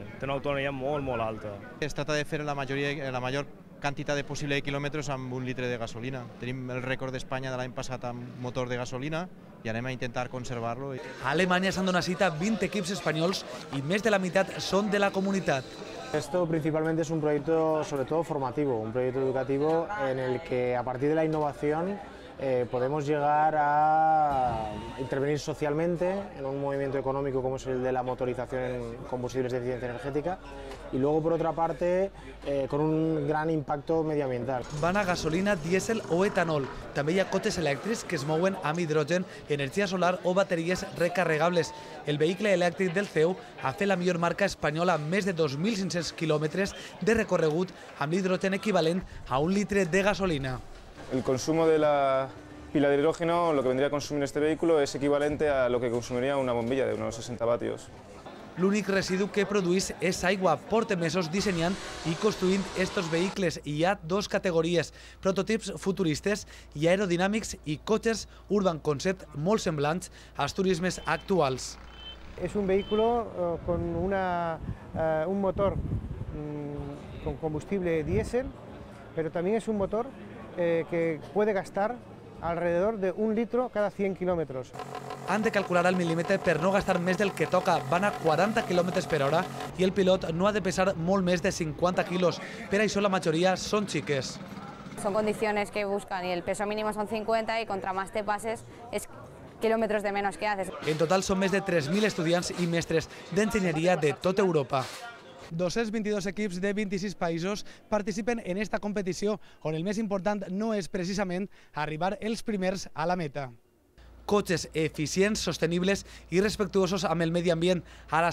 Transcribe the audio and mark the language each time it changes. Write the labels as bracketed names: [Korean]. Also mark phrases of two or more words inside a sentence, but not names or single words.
[Catalan] Té una autonomia molt alta. Es trata de fer la major quantitat de possible de quilòmetres amb 1 litre de gasolina. Tenim el rècord d'Espanya de l'any passat amb motor de gasolina i anem a intentar conservar-lo. A Alemanya s'han donat cita 20 equips espanyols i més de la meitat són de la comunitat. [Spanish] Esto principalmente es un proyecto sobre todo formativo, un proyecto educativo en el que a partir de la innovación podemos llegar a intervenir socialmente en un movimiento económico como es el de la motorización en combustibles de eficiencia energética y luego por otra parte con un gran impacto medioambiental. [Catalan] Van a gasolina, dièsel o etanol. També hi ha cotxes elèctrics que es mouen amb hidrogen, energia solar o bateries recarregables. El vehicle elèctric del CEU ha fet la millor marca espanyola amb més de 2.500 quilòmetres de recorregut amb l'hidrogen equivalent a 1 litre de gasolina. [Spanish] El consumo de la pila de hidrógeno, lo que vendría a consumir este vehículo, es equivalente a lo que consumiría una bombilla de unos 60 vatios. [Catalan] L'únic residu que produeix és aigua. Porta mesos dissenyant i construint estos vehicles. Hi ha 2 categories, prototips futuristes i aerodinàmics i cotxes [English] urban concept [Catalan] molt semblants als turismes actuals. [Spanish] Es un vehículo con un motor con combustible diésel, pero también es un motor que puede gastar alrededor de 1 litro cada 100 kilómetros. [Catalan] Han de calcular al milímetre per no gastar més del que toca. Van a 40 km per hora i el pilot no ha de pesar molt més de 50 quilos. Per això la majoria són xiques. [Spanish] Son condiciones que buscan y el peso mínimo son 50 y contra más te pases es kilómetros de menos que haces. [Catalan] En total són més de 3.000 estudiants i mestres d'enginyeria de tota Europa. 222 equips de 26 països participen en esta competició, on el més important no és precisament arribar els primers a la meta. Cotxes eficients, sostenibles i respectuosos amb el medi ambient.